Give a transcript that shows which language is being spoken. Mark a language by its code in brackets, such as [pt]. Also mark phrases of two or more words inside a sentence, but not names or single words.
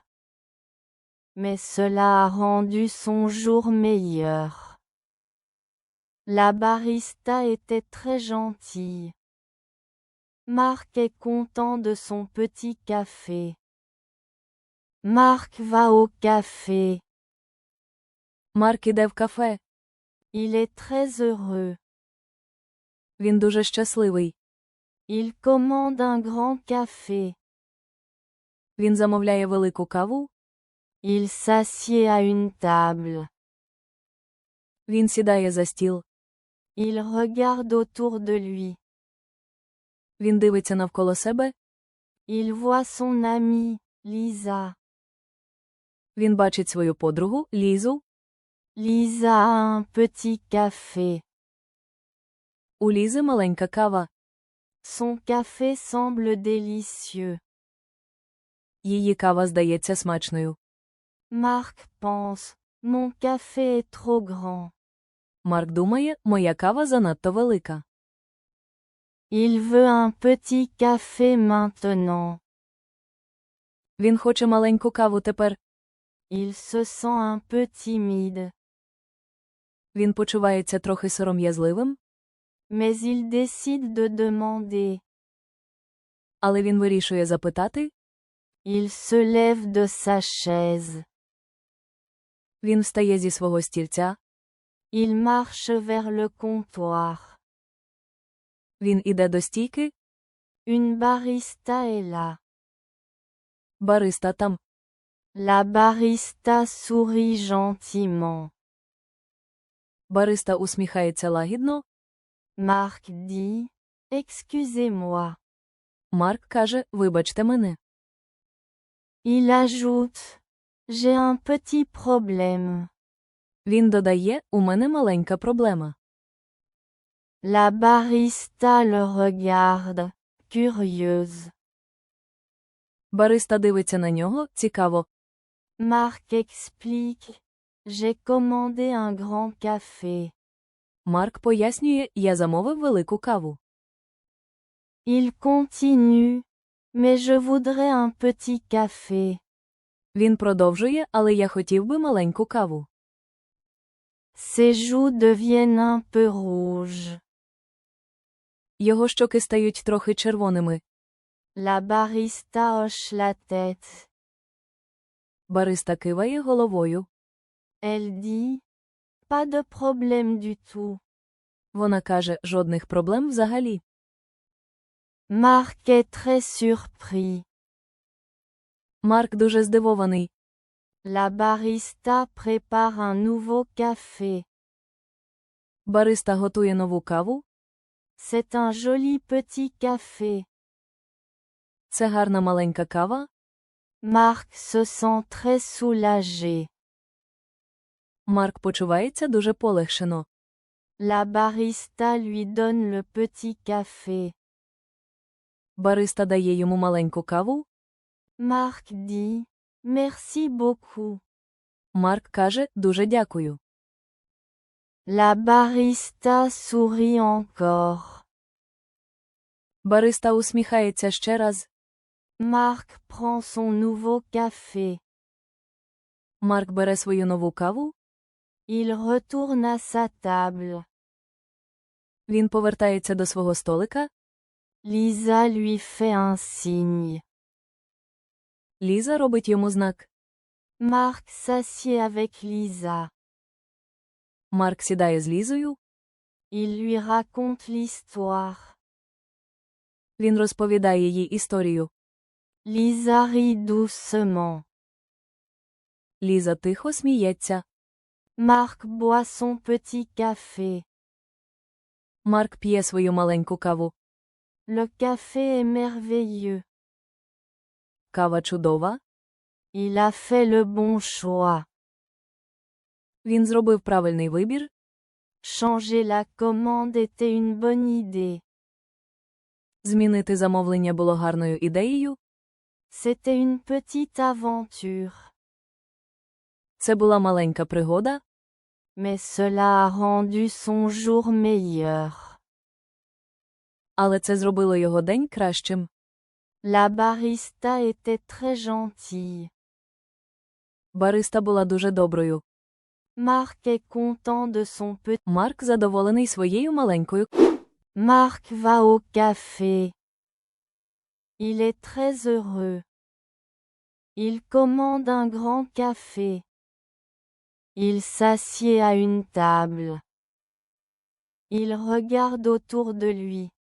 [fr] Mais cela a rendu son jour meilleur. La barista était très gentille. Marc est content de son petit café. Marc va au café. [uk] Марк іде в кафе. [fr] Il est très heureux. [uk] Він дуже щасливий. [fr] Il commande un grand café. [uk] Він замовляє велику каву. [fr] Il s'assied à une table. [uk] Він сідає за стіл. [fr] Il regarde autour de lui. [uk] Він дивиться навколо себе. [fr] Il voit son amie, Lisa. [uk] Він бачить свою подругу, Лізу. [fr] Lisa a un petit café. [uk] У Лізи маленька кава. [fr] Son café semble délicieux. [uk] Її кава здається смачною. [fr] Marc pense, mon café est trop grand. [uk] Марк думає, моя кава занадто велика. [fr] Il veut un petit café maintenant. [uk] Він хоче маленьку каву тепер. [fr] Il se sent un peu timide. [uk] Він почувається трохи сором'язливим. [fr] Mais il décide de demander. [uk] Але він вирішує запитати. [fr] Il se lève de sa chaise. [uk] Він встає зі свого стільця. [fr] Il marche vers le comptoir. [uk] Він іде до стійки. [fr] Une barista est là. [uk] Бариста там. [fr] La barista sourit gentiment. [uk] Бариста усміхається лагідно. [fr] Marc dit, excusez-moi. [uk] Марк каже, вибачте мене. [fr] Il ajoute, j'ai un petit problème. [uk] Він додає, у мене маленька проблема. [fr] La barista le regarde, curieuse. [uk] Бариста дивиться на нього, цікаво. [fr] Marc explique, j'ai commandé un grand café. [uk] Марк пояснює, я замовив велику каву. [fr] Il continue, mais je voudrais un petit café. [uk] Він продовжує, але я хотів би маленьку каву. [fr] Ses joues deviennent un peu rouges. [uk] Його щоки стають трохи червоними. [fr] La barista hoche la tête. [uk] Бариста киває головою. [fr] Elle dit, pas de problème du tout. [uk] Вона каже, жодних проблем взагалі. [fr] Marc est très surpris. [uk] Марк дуже здивований. [fr] La barista prépare un nouveau café. [uk] Бариста готує нову каву. [fr] C'est un joli petit café. [uk] Це гарна маленька кава. [fr] Marc se sent très soulagé. [uk] Марк почувається дуже полегшено. [fr] La barista lui donne le petit café. [uk] Бариста дає йому маленьку каву. [fr] Marc dit, merci beaucoup. [uk] Марк каже, дуже дякую. [fr] La barista sourit encore. [uk] Бариста усміхається ще раз. [fr] Marc prend son nouveau café. [uk] Марк бере свою нову каву. [fr] Il retourne à sa table. [uk] Він повертається до свого столика. [fr] Lisa lui fait un signe. [uk] Ліза робить йому знак. [fr] Marc s'assied avec Lisa. [uk] Марк сідає з Лізою. [fr] Il lui raconte l'histoire. [uk] Він розповідає їй історію. [fr] Lisa rit doucement. [uk] Ліза тихо сміється. [fr] Marc boit son petit café. [uk] Марк п'є свою маленьку каву. [fr] Le café est merveilleux. [uk] Кава чудова. [fr] Il a fait le bon choix. [uk] Він зробив правильний вибір. [fr] Changer la commande était une bonne idée. [uk] Змінити замовлення було гарною ідеєю. [fr] C'était une petite aventure. [uk] Це була маленька пригода. [fr] Mais cela a rendu son jour meilleur. [uk] Але це зробило його день кращим. [fr] La barista était très gentille. [uk] Бариста була дуже доброю. [fr] Marc est content de son petit. [uk] Марк задоволений своєю маленькою. [fr] Marc va au café. Il est très heureux. Il commande un grand café. Il s'assied à une table. Il regarde autour de lui.